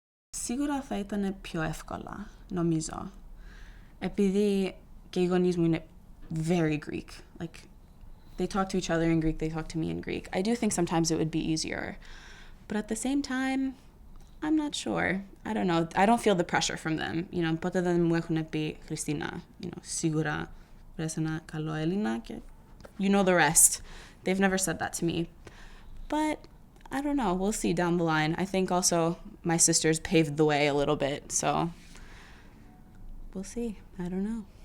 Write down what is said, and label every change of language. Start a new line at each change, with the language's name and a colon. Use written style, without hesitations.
Greek: Σίγουρα θα ήταν πιο εύκολα, νομίζω. Επειδή και οι γονείς μου είναι
English: very Greek. They talk to each other in Greek, they talk to me in Greek. I do think sometimes it would be easier. But at the same time, I'm not sure. I don't know. I don't feel the pressure from them.
Greek: Ποτέ δεν μου έχουν πει, Χριστίνα, σίγουρα βρες ένα καλό Έλληνα και
English: you know the rest. They've never said that to me. But I don't know. We'll see down the line. I think also my sisters paved the way a little bit, so we'll see. I don't know.